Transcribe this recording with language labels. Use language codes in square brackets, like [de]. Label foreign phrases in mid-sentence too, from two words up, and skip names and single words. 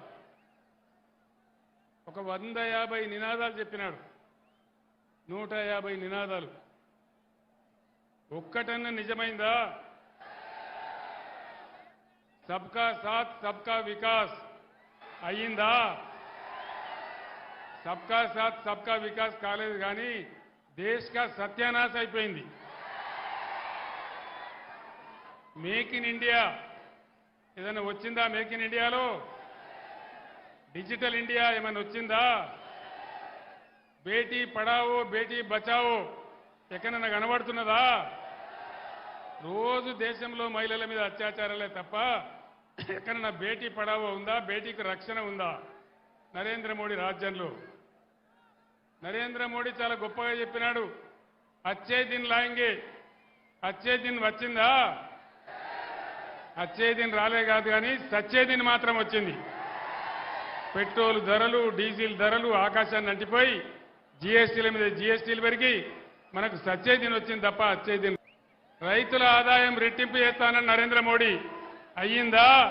[te] ఒక 150 నినాదాలు చెప్పినాడు. 150 నినాదాలు. ఒక్కటన్నా నిజమైందా? [hi] सबका साथ सबका विकास [te] అయ్యిందా? [hi] सबका साथ सबका विकास [te] కాలేదు, కానీ [hi] देश का सत्यानाश [te] అయిపోయింది. మేక్ ఇన్ ఇండియా ఏదైనా వచ్చిందా? మేక్ ఇన్ ఇండియాలో డిజిటల్ ఇండియా ఏమైనా వచ్చిందా? [hi] बेटी पढ़ाओ बेटी बचाओ [te] ఎక్కడైనా కనబడుతున్నదా? రోజు దేశంలో మహిళల మీద అత్యాచారాలే తప్ప ఎక్కడైనా [hi] बेटी पढ़ाओ [te] ఉందా? బేటీకి రక్షణ ఉందా నరేంద్ర మోడీ రాజ్యంలో? నరేంద్ర మోడీ చాలా గొప్పగా చెప్పినాడు, [hi] अच्छे दिन लाएंगे. अच्छे दिन [te] వచ్చిందా? [hi] अच्छे दिन [te] రాలే కాదు, కానీ [hi] सच्चे दिन [te] మాత్రం వచ్చింది. పెట్రోల్ ధరలు, డీజిల్ ధరలు ఆకాశాన్ని అంటిపోయి జీఎస్టీల మీద జీఎస్టీలు పెరిగి మనకు [hi] सच्चे दिन [te] వచ్చింది తప్ప [hi] अच्छे दिन. [te] రైతుల ఆదాయం రెట్టింపు చేస్తానని నరేంద్ర మోడీ అయ్యిందా?